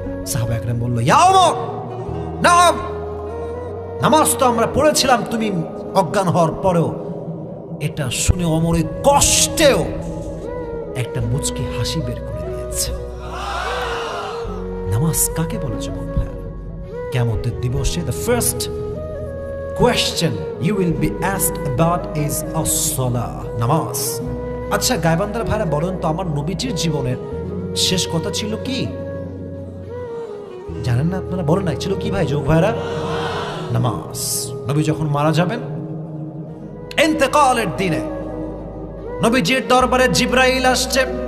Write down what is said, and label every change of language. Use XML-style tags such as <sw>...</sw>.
<bn>সাহাবা একরাম বলল, ইয়া ওমর, নাম, নামাজ তো আমরা পড়েছিলাম তুমি অজ্ঞান হওয়ার পরেও। এটা শুনে ওমরের কষ্টেও একটা মুচকি হাসি বের করে দিয়েছে। নামাজ কাকে বলে যুবক ভাইয়া? কিয়ামতের দিবসে</bn> <en>the first question you will be asked about is as-salah,</en> <bn>নামাজ। আচ্ছা গায়বান্দার ভাইরা বলেন তো, আমার নবীজির জীবনের শেষ কথা ছিল কি জানেন না আপনারা? বলেন না, ছিল কি ভাই যুবক ভাইরা? নামাজ। নবী যখন মারা যাবেন ইন্তেকালের দিনে নবীজির দরবারে জিবরাইল আসছে।</bn>